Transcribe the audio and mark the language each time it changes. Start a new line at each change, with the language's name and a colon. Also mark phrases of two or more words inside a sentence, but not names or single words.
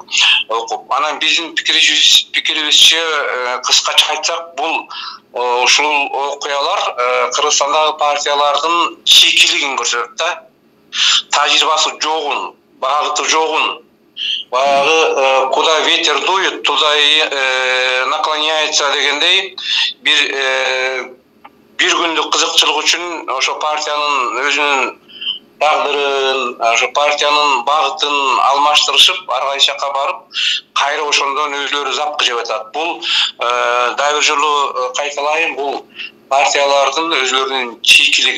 Kyrgyz: Анан биздин пикирибизче кыскача айтсак, бул ушул окуялар Кыргызстандагы партиялардын чийкилигин көрсөтөт да. Тажрыйбасы жогун, багыты жогун. Баягы
Russian: куда ветер дует, туда и наклоняется
Kyrgyz: дегендей бир күндүк кызыкчылык үчүн ошо партиянын өзүнүн тагдырын, ошо партиянын багытын алмаштырышып, ар кайсы жакка барып, кайра ошондон өзлөрү запкы жеп атат. Бул дагы бир жолу кайталайын, бул партиялардын өзлөрүнүн чийкилиги.